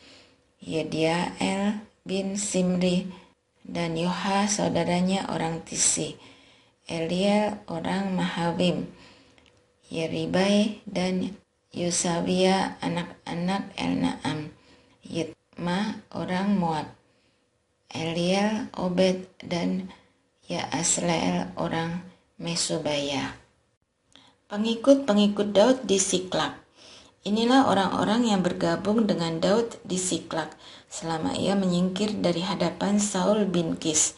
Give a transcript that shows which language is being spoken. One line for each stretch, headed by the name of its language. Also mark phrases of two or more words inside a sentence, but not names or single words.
Indonesian: Yediael bin Simri dan Yoha saudaranya orang Tisi, Eliel orang Mahawim, Yeribai dan Yosawia anak-anak Elnaam, Yitma orang Moab, Eliel, Obed dan Yaasleel orang Mesobaya. Pengikut-pengikut Daud di Siklak. Inilah orang-orang yang bergabung dengan Daud di Siklak selama ia menyingkir dari hadapan Saul bin Kis.